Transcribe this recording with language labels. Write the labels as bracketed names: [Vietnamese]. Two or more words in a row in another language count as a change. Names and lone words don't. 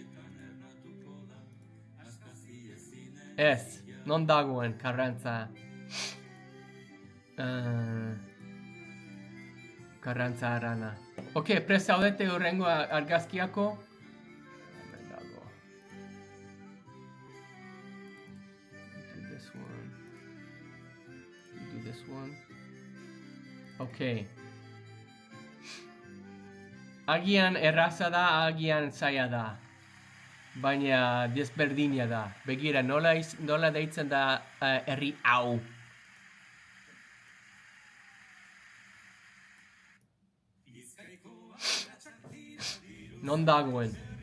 [Basque] Ez, non dagoen Karrantza? Karrantza Arana. Ok, prest zaudete hurrengo argazkiako? Hemen dago. [English] Do this one. [Basque] Ok. Agian erraza da, agian zaila da. Baina desberdina da. Begira, nola deitzen da herri hau. Non dagoen.